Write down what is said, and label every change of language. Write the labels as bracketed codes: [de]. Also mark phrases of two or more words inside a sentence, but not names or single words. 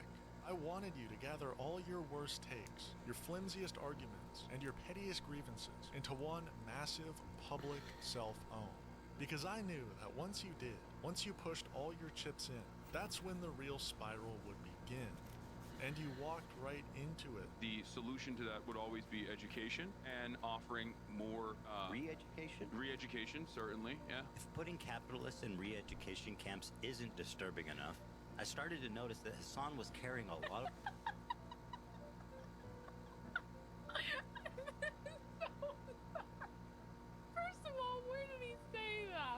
[en] I wanted you to gather all your worst takes, your flimsiest arguments, and your pettiest grievances into one massive public self-own. Because I knew that once you did, once you pushed all your chips in, that's when the real spiral would begin. And you walked right into it. The solution to that would always be education and offering more... re-education? Re-education, certainly, yeah. If putting capitalists in re-education camps isn't disturbing enough, I started to notice that Hassan was carrying a lot of... First of all, where did he say that?